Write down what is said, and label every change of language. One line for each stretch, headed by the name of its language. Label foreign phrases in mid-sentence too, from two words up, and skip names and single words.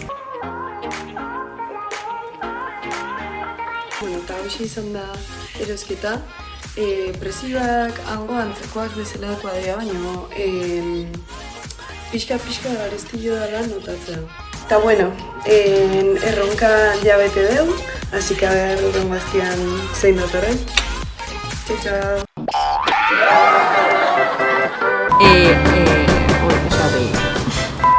Basque: Bueno, eta hausia izan da erosketa. Prezioak hango antzekoak bezalakoa dira, baina pixka garestillo dela notatzea. Eta bueno, erronka jabete dugu,
Spanish: así que a ver
Basque: urrengo bastian zein datorren. Txau, txau.